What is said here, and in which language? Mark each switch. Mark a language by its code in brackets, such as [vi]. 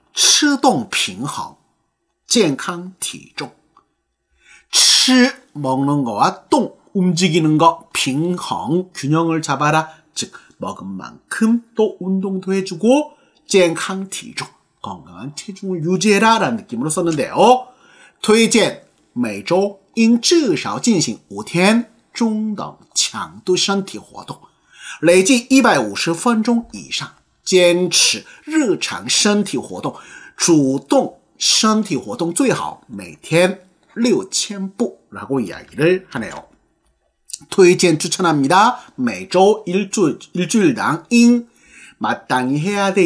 [zh] 吃动平衡健康体重 [ko] 吃 먹는 거와 동 움직이는 거平衡 균형을 잡아라 즉 먹은 만큼 또 운동도 해주고 [zh] 健康体重 [ko] 건강한 체중을 유지해라 라는 느낌으로 썼는데요. [zh] 推荐每周应至少进行5天中等强度身体活动累计150分钟以上坚持日常身体活动主动身体活动最好每天6000步 [ko] 라고 이야기를 하네요. 推荐 추천합니다. 매주 일주일당 인 마땅히 해야 돼.